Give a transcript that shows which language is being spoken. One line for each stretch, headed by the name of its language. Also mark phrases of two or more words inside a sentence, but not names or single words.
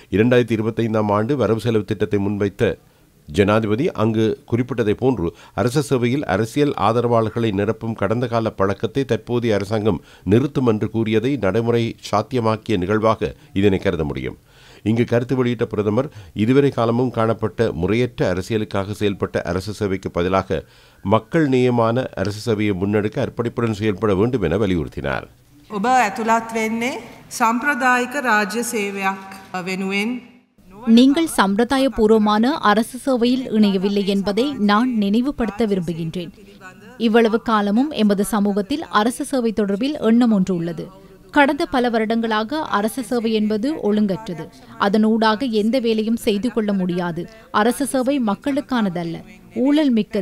Tamil: 2025ஆம் ஆண்டு வரவு செலவு திட்டத்தை முன்வைத்த ஜனாதிபதி அங்கு குறிப்பிட்டதை போன்று அரச சேவையில் அரசியல் ஆதரவாளர்களை நிரப்பும் கடந்த கால பழக்கத்தை தற்போதைய அரசாங்கம் நிறுத்தும் என்று கூறியதை நடைமுறை சாத்தியமாக்கிய நிகழ்வாக இதனை கருத முடியும். இங்கு கருத்து வெளியிட்ட பிரதமர், இதுவரை காலமும் காணப்பட்ட முறையற்ற அரசியலுக்காக செயல்பட்ட அரசு சேவைக்கு பதிலாக மக்கள் நேயமான அரசு சேவையை முன்னெடுக்க அர்ப்பணிப்புடன் செயல்பட வேண்டும் என வலியுறுத்தினார்.
Sinhala: ඔබ ඇතුළත් වෙන්නේ සම්ප්‍රදායික රාජ්‍ය සේවයක් වෙනුවෙන්
Tamil: நீங்கள் சம்பிரதாய பூர்வமான அரசு சேவையில் இணையவில்லை என்பதை நான் நினைவுபடுத்த விரும்புகின்றேன். இவ்வளவு காலமும் எமது சமூகத்தில் அரசு சேவை தொடர்பில் எண்ணம் ஒன்று உள்ளது. கடந்த பல வருடங்களாக அரசு சேவை என்பது ஒழுங்கற்றது. அதனூடாக எந்த வேலையும் செய்து கொள்ள முடியாது. அரசு சேவை மக்களுக்கானதல்ல, ஊழல் மிக்கது.